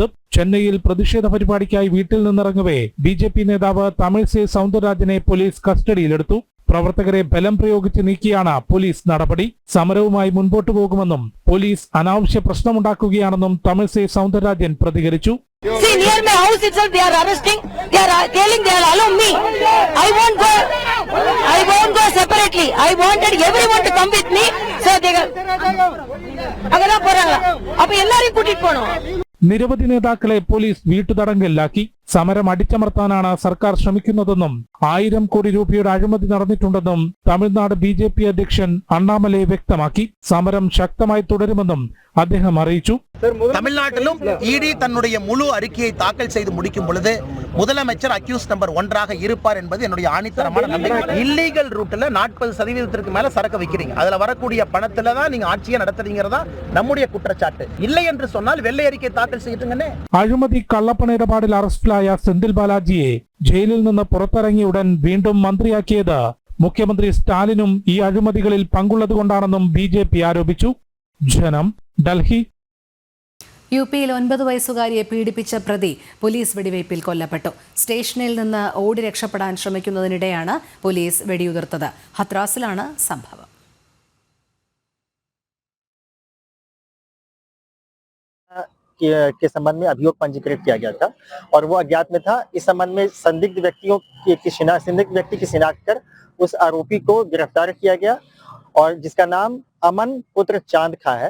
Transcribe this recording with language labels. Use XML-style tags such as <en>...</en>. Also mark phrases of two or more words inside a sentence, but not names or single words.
<ml>ചെന്നൈയിൽ പ്രതിഷേധ പരിപാടിക്കായി വീട്ടിൽ നിന്നിറങ്ങവേ BJP നേതാവ് തമിഴിസൈ സൗന്ദരരാജനെ പോലീസ് കസ്റ്റഡിയിലെടുത്തു. പ്രവർത്തകരെ ബലം പ്രയോഗിച്ച് നീക്കിയാണ് പോലീസ് നടപടി. സമരവുമായി മുൻപോട്ടു പോകുമെന്നും പോലീസ് അനാവശ്യ പ്രശ്നമുണ്ടാക്കുകയാണെന്നും തമിഴിസൈ സൗന്ദരരാജൻ പ്രതികരിച്ചു.</ml> <en>See, near my house itself, they are arresting. They are telling they are allowing me. I won't go separately. I wanted everyone to come with me. So they</en> <ta>agada poranga. Appo ellarum kootit ponom.</ta> <ml>നിരവധി നേതാക്കളെ പോലീസ് വീട്ടുതടങ്കലിലാക്കി. സമരം അടിച്ചമർത്താനാണ് സർക്കാർ ശ്രമിക്കുന്നതെന്നും 1000 കോടി രൂപയുടെ അഴിമതി നടന്നിട്ടുണ്ടെന്നും തമിഴ്നാട് BJP അധ്യക്ഷൻ അണ്ണാമലൈ വ്യക്തമാക്കി. സമരം ശക്തമായി തുടരുമെന്നും അദ്ദേഹം അറിയിച്ചു.</ml> <ta>தமிழ்நாட்டிலும் இடி தன்னுடைய முழு அறிக்கையை தாக்கல் செய்து முடிக்கும் பொழுது முதலமைச்சர்</ta> <en>accused number</en> <ta>1 இருப்பார் என்பது என்னுடைய ஆணித்தரமான நம்பிக்கை. இல்லீகல் ரூட்ல 40% மேல சரக்கு வைக்கிறீங்க, அதுல வரக்கூடிய பணத்துல தான் நீங்க ஆட்சியை நடத்துறீங்கறதா நம்முடைய குற்றச்சாட்டு. இல்லை என்று சொன்னால் வெள்ளை அறிக்கை தாக்கல் செய்யுங்கன்னே.</ta> <ml>അഴിമതി കള്ളപ്പണ ഇടപാടിൽ അറസ്റ്റിലായ സെന്തിൽ ബാലാജിയെ ജയിലിൽ നിന്ന് പുറത്തിറങ്ങിയ ഉടൻ വീണ്ടും മന്ത്രിയാക്കിയത് മുഖ്യമന്ത്രി സ്റ്റാലിനും ഈ അഴിമതികളിൽ പങ്കുള്ളതുകൊണ്ടാണെന്നും BJP ആരോപിച്ചു. ജനം, ഡൽഹി. UP-യിൽ 9 വയസ്സുകാരിയെ പീഡിപ്പിച്ച പ്രതി പോലീസ് വെടിവയ്പിൽ കൊല്ലപ്പെട്ടു. സ്റ്റേഷനിൽ നിന്ന് ഓടി രക്ഷപ്പെടാൻ ശ്രമിക്കുന്നതിനിടെയാണ് പോലീസ് വെടിയുതിർത്തത്. ഹത്രാസിലാണ് സംഭവം.</ml> <hi>के संबंध में अभियोग पंजीकृत किया गया था और वो अज्ञात में था. इस संबंध में संदिग्ध व्यक्ति की शिनाख्त कर उस आरोपी को गिरफ्तार किया गया और जिसका नाम अमन पुत्र चांद खा है.</hi>